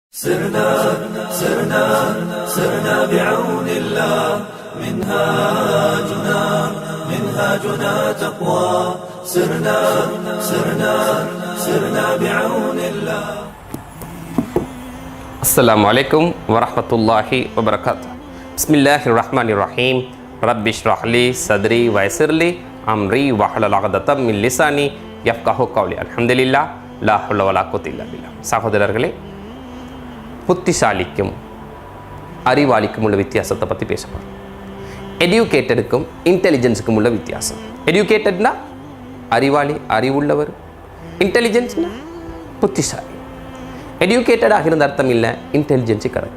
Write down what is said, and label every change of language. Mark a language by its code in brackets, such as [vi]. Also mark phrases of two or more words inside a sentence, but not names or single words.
[ar] سرنا سرنا سرنا بعون الله منهاجنا تقوى سرنا سرنا سرنا بعون الله. السلام عليكم ورحمة الله وبركاته. بسم الله الرحمن الرحيم. رب اشرح لي صدري ويسر لي أمري واحلل عقدة من لساني يفقهوا قولي. الحمد لله لا حول ولا قوة إلا بالله. [ta] சகோதரர்களே, புத்திசாலிக்கும் அறிவாளிக்கும் உள்ள வித்தியாசத்தை பற்றி பேச போகிறோம். எடியூகேட்டடுக்கும் இன்டெலிஜென்ஸுக்கும் உள்ள வித்தியாசம். எடியூகேட்டட்னா அறிவாளி, அறிவுள்ளவர். இன்டெலிஜென்ஸ்னா புத்திசாலி. எடியூகேட்டடாக இருந்த அர்த்தம் இல்லை, இன்டெலிஜென்ஸு கிடக்கு.